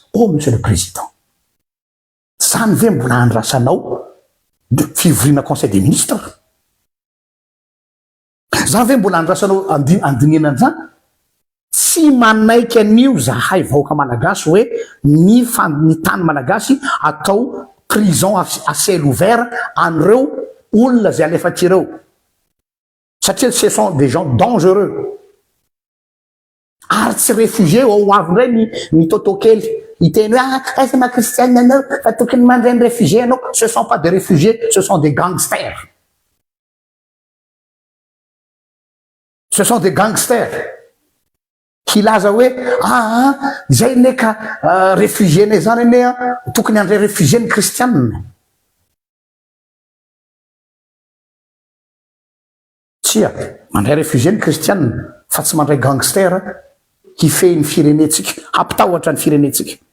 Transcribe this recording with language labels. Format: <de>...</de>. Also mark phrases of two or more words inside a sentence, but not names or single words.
<mg>Oh</mg> <fr>monsieur le président.</fr> <mg>Zany ve mbola andrasanao de fivoriana</mg> <fr>conseil des ministres?</fr> <mg>Zany ve mbola andrasanao andinina an'izany? Tsy manaiky an'io zahay vahoaka malagasy hoe ny tany malagasy atao</mg> <fr>prison à ciel ouvert</fr> <mg>an'ireo olona zay alefatireo.</mg> <fr>Satria ce sont des gens dangereux.</fr> <mg>Ary tsy réfugié ao avindray ny totokely iteny hoe aiza ma kristianina anao fa tokony mandray ny réfugié anao.</mg> <fr>Ce sont pas des réfugiés, ce sont des gangsters. Ce sont des gangsters.</fr> <mg>Kilaza hoe zay ne ka réfugié ne zany ne tokony andray réfugié ny kristianina. Tsia, mandray réfugié ny kristianina fa tsy mandray gangster hifehy ny firenetsika, hampitahoatra ny firenetsika.</mg>